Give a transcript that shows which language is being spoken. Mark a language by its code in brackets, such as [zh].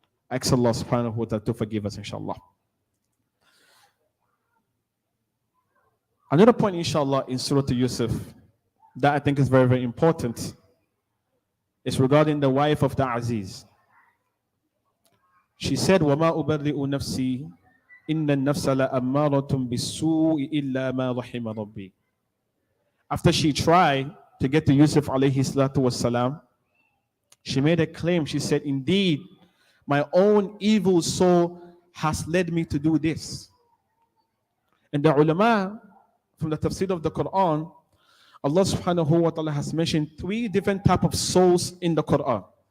[en] Ask Allah subhanahu wa ta'ala to forgive us, inshallah. Another point, inshallah, in Surah Yusuf that I think is very, very important is regarding the wife of the Aziz. She said, [ar] وَمَا أُبَرِّئُ نَفْسِي إِنَّ النَّفْسَ لَأَمَّارَةٌ بِالسُّوءِ إِلَّا مَا رَحِمَ رَبِّي. [en] After she tried to get to Yusuf alayhi salatu wasalam, she made a claim. She said, indeed, my own evil soul has led me to do this. And the ulama from the tafsir of the Quran, Allah subhanahu wa ta'ala has mentioned 3 different types of souls in the Quran.